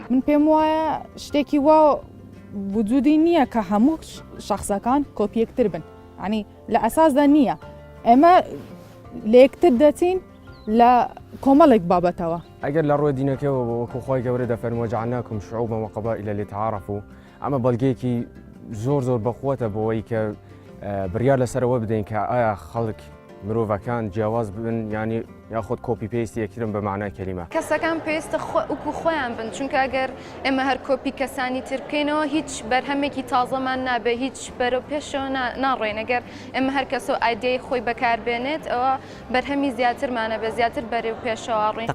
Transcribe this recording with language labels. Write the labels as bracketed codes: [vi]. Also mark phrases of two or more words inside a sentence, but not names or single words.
[ckb] من پێم وایە شتێکی وا وجودی نییە کە هەموو شخصەکان کۆپیەکتر بن عنی لە ئەساسدا نییە ئێمە لەیەکتر دەچین لە کۆمەڵێک بابەتەوە ئەگەر لە ڕۆی دینەکەەوە وەکو خۆی گەورە دەفەرموە [ar] جعلناکم شعوبا وقبائل لتعارفوا [ckb] ئەمە بەڵگەیەکی زۆر بەخۆتە بۆەوەی کە بڕیار لەسەرەوە بدەین کە ئایا خەڵک مرۆڤەکان جیاواز بن ینی یاخود کۆپی پێستی یەکترن بە معنای کەلیمە کەسەکان پێویستە وەکو خۆیان بن چونکە ئەگەر ئێمە هەر کۆپی کەسانی تر بکەینەوە هیچ بەرهەمێکی تازەمان نابێ هیچ بەرەو پێشەوە ناڕۆین ئەگەر ئێمە هەر کەسە ئایدەی خۆی بەکاربێنێت ئەوە بەرهەمی زیاترمانە بە زیاتر بەرەو پێشەوە ڕۆین